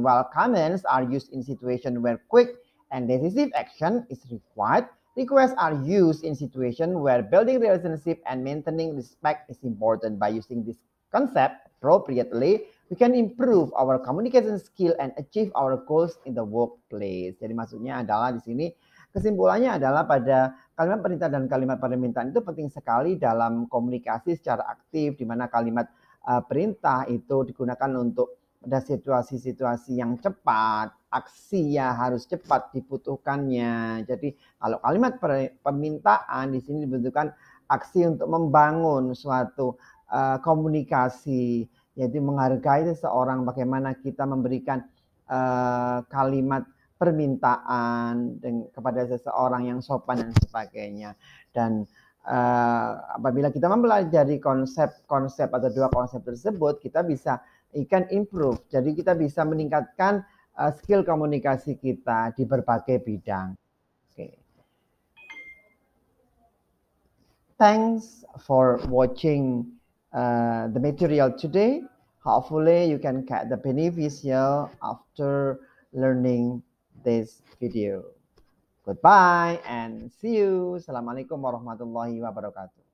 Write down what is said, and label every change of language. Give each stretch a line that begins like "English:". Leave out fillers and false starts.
English: While comments are used in situations where quick and decisive action is required, requests are used in situations where building relationship and maintaining respect is important. By using this concept appropriately, we can improve our communication skill and achieve our goals in the workplace.
Indonesian: Jadi maksudnya adalah di sini kesimpulannya adalah pada kalimat perintah dan kalimat permintaan itu penting sekali dalam komunikasi secara aktif, di mana kalimat perintah itu digunakan untuk pada situasi-situasi yang cepat, aksi ya harus cepat dibutuhkannya. Jadi kalau kalimat permintaan di sini dibutuhkan aksi untuk membangun suatu komunikasi, yaitu menghargai seseorang, bagaimana kita memberikan kalimat permintaan kepada seseorang yang sopan dan sebagainya. Dan apabila kita mempelajari konsep atau dua konsep tersebut, kita bisa improve. Jadi kita bisa meningkatkan skill komunikasi kita di berbagai bidang.
English: Okay. Thanks for watching the material today. Hopefully you can get the beneficial after learning this video. Goodbye and see you.
Arabic: Assalamualaikum warahmatullahi wabarakatuh.